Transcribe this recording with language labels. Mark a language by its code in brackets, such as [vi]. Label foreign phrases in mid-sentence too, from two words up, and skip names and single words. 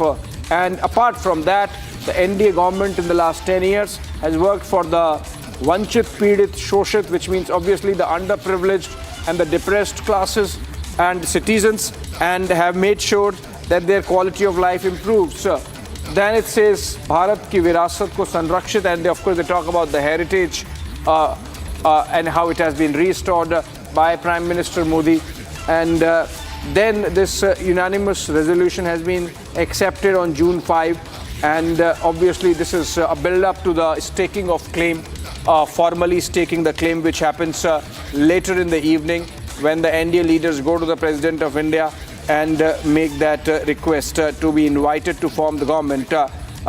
[en] And apart from that, the NDA government in the last 10 years has worked for the [hi] वंचित, पीड़ित, शोषित, [en] which means obviously the underprivileged and the depressed classes and citizens, and have made sure that their quality of life improves. Then it says [hi] भारत की विरासत को संरक्षित, [en] and of course they talk about the heritage and how it has been restored by Prime Minister Modi. And then this unanimous resolution has been accepted on June 5, and obviously this is a build-up to the staking of claim, formally staking the claim, which happens later in the evening when the NDA leaders go to the President of India and make that request to be invited to form the government.